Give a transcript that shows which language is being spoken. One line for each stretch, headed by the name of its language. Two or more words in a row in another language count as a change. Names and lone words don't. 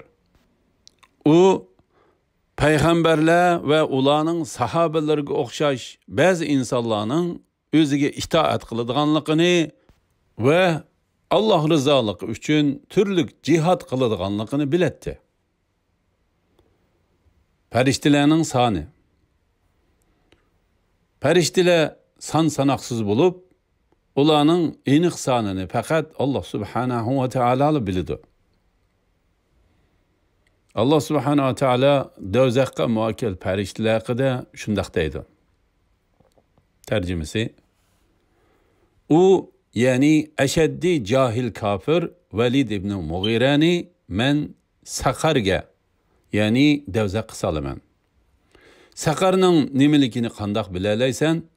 Uzbek: U payg'ambarlar va ularning sahobalariga o'xshash ba'zi insonlarning o'ziga itoat qiladiganligini va Allah rizoligi uchun turli jihad qiladiganligini biladi. Farishtalarning soni. Farishtalar son sanoqsiz bo'lib, ularning aniq sonini faqat
Arabic: الله سبحانه وتعالى
Uzbek: biladi.
Arabic: الله سبحانه وتعالى
Uzbek: dozaqqa muakkal farishtalar haqida shunday deydi. Tarjimasi: U ya'ni ashaddiy jahil kafir Valid ibn Mughirani men Saqarga, ya'ni dozaqqa salaman. Saqarning nimaligini qandoq bilalaysan?